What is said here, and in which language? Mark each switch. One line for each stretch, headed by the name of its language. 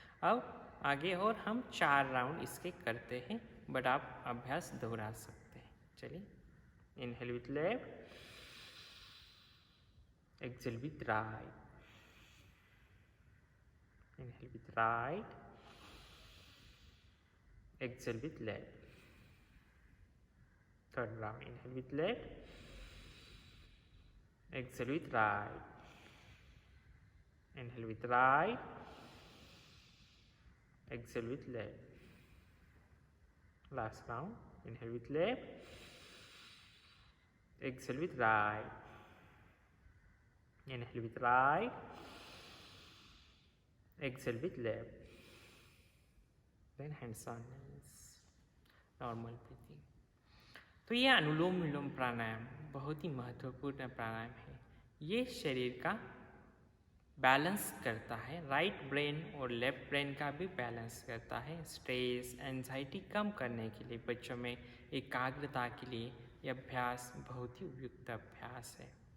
Hindi: अब आगे और हम 4 राउंड इसके करते हैं, बट आप अभ्यास दोहरा सकते हैं।
English: चलिए, inhale with left, exhale with right, inhale with right, exhale with left. Third round, inhale with left, exhale with right, inhale with right, exhale with left. Last round, inhale with left, exhale with right, inhale with right, exhale with left, then hands on knees, normal breathing.
Hindi: तो ये अनुलोम विलोम प्राणायाम बहुत ही महत्वपूर्ण प्राणायाम है। ये शरीर का balance करता है, राइट ब्रेन और लेफ्ट ब्रेन का भी बैलेंस करता है। स्ट्रेस, एंजाइटी कम करने के लिए, बच्चों में एकाग्रता के लिए ये अभ्यास बहुत ही उपयुक्त अभ्यास है।